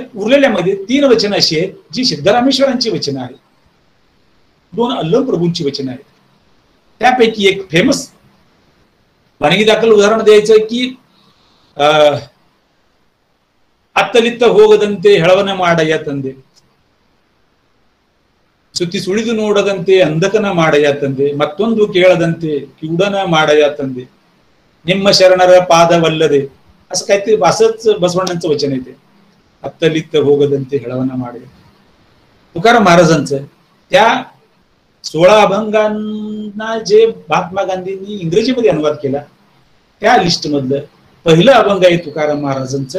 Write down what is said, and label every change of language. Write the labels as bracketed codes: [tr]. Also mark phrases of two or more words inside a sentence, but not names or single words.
[mr] उरलेल्यामध्ये 3 वचनं अशी आहेत जी सिद्धरामेश्वरांची वचनं आहेत, 2 अल्लम प्रभूंची वचनं आहेत. त्यापैकी एक फेमस वाणगी दाखल उदाहरण द्यायचं की [kn] ಅತ್ತಲಿತ್ತ ಹೋಗದಂತೆ ಹೆಳವಣ ಮಾಡ ಯ ತಂದೆ. ಸುತ್ತಿ ಸುಳಿದು ನೋಡದಂತೆ ಅಂಧಕನ ಮಾಡಯ ತಂದೆ, ಮತ್ತೊಂದು ಕೇಳದಂತೆ ಕಿವುಡನ ಮಾಡಯ ತಂದೆ, ನಿಮ್ಮ ಶರಣರ ಪಾದವಲ್ಲದೆ, [mr] असं काहीतरी असंच बसवण्णांचं वचन येते. [kn] ಅತ್ತಲಿತ ಹೋಗದಂತೆ ಹೆಳವನ ಮಾಡೆ. [mr] तुकाराम महाराजांचं त्या 16 अभंगांना जे महात्मा गांधींनी इंग्रजीमध्ये अनुवाद केला त्या लिस्ट मधलं पहिलं अभंग आहे तुकाराम महाराजांचं.